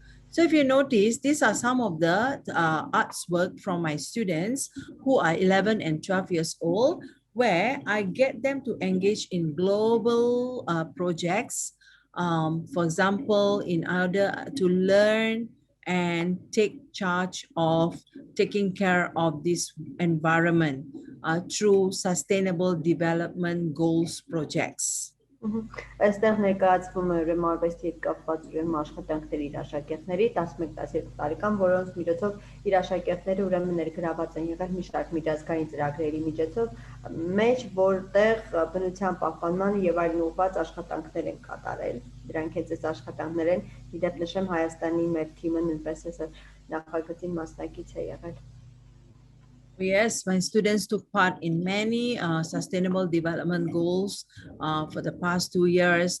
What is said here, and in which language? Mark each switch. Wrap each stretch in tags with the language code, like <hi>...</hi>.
<en>So if you notice, these are some of the arts work from my students who are 11 and 12 years old, where I get them to engage in global projects. For example, in order to learn and take charge of taking care of this environment through sustainable development goals projects.</en> <hy>Այստեղ ներկայացվում է ուրեմն արվեստի հետ կապված ուրեմն աշխատանքներ իր աշակերտների 11-12 տարեկան, որոնց միջոցով իր աշակերտները ուրեմն ներգրաված են եղել մի շարք միջազգային ծրագրերի միջոցով, մեջ որտեղ բնության պահպանման եւ այլն ուղղված աշխատանքներ են կատարել։ Դրանք հենց այս աշխատանքներ են, իդեպ նշեմ Հայաստանի մեր թիմը նույնպես այս նախագծին մասնակից է եղել։</hy> <en>Yes, my students took part in many sustainable development goals for the past 2 years.</en>